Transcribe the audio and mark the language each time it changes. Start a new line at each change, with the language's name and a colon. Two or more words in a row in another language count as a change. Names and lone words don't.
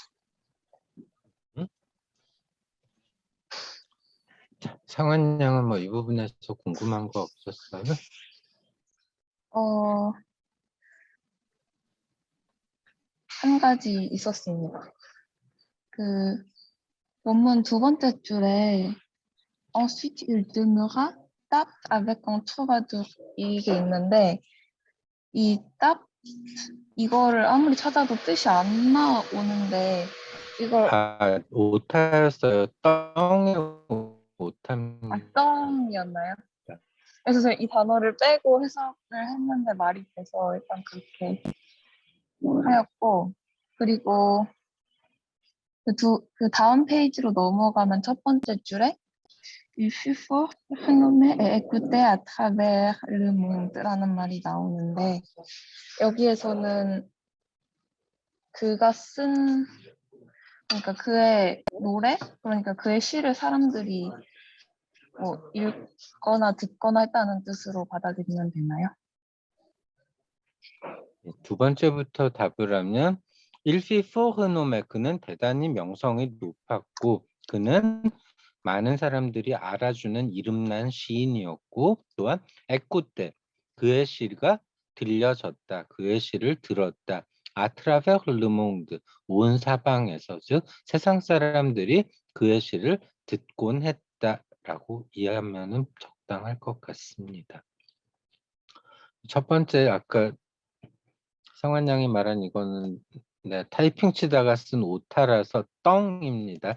Korean: 상원 양은 뭐 이 부분에서 궁금한 거 없었어요? 한 가지 있었습니다. 그 원문 두 번째 줄에
French: ensuite il demeura tape avec un troubadour
Korean: 이게 있는데 이 tape 이거를 아무리 찾아도 뜻이 안 나오는데 이걸 오타였어요. 떵의 오타입니다. 떵이었나요? 그래서 제가 이 단어를 빼고 해석을 했는데 말이 돼서 일단 그렇게 하였고 그리고 그 다음 페이지로 넘어가면 첫 번째 줄에
French: Il fut fort renommé et écouté à travers le monde
Korean: 라는 말이 나오는데 여기에서는 그가 쓴 그러니까 그의 노래 그러니까 그의 시를 사람들이 뭐 읽거나 듣거나 했다는 뜻으로 받아들이면 되나요? 두 번째부터 답을 하면
French: Il fut fort renommé
Korean: 그는 대단히 명성이 높았고 그는 많은 사람들이 알아주는 이름난 시인이었고 또한 écouté 그의 시가 들려졌다. 그의 시를 들었다.
French: à travers le monde
Korean: 온 사방에서 즉 세상 사람들이 그의 시를 듣곤 했다라고 이해하면 적당할 것 같습니다. 첫 번째 아까 성환 양이 말한 이거는 타이핑 치다가 쓴 오타라서 떵입니다.